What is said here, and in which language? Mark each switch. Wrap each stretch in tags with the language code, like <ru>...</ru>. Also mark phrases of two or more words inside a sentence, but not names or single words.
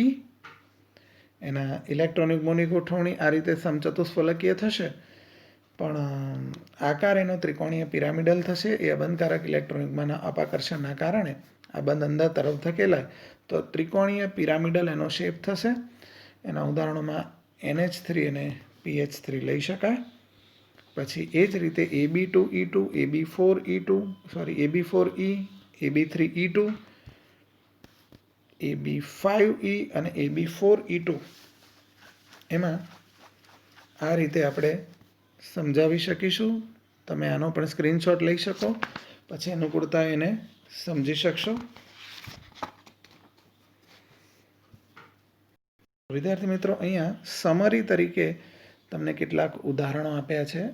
<gu>એના ઇલેક્ટ્રોન યુગ્મોની ગોઠવણી આ રીતે સમચતુષ્ફલકીય થશે, પણ આકાર એનો ત્રિકોણીય પિરામિડલ થશે. એ અબંધકારક ઇલેક્ટ્રોન યુગ્મના અપાકર્ષણના કારણે આ બંધ અંદર તરફ ધકેલાય તો ત્રિકોણીય પિરામિડલ એનો શેપ થશે. એના ઉદાહરણોમાં NH3 અને PH3 લઈ શકાય. પછી એ જ રીતે Ab2E2, Ab4E, Ab3E2, Ab5E અને Ab4E2. એમાં આ રીતે આપણે સમજાવી શકીશું. તમે આનો પણ સ્ક્રીનશોટ લઈ શકો, પછી અનુકૂળતા એને સમજી શકશો. વિદ્યાર્થી મિત્રો, અહીંયા સમરી તરીકે તમને કેટલાક ઉદાહરણો આપ્યા છે.</gu>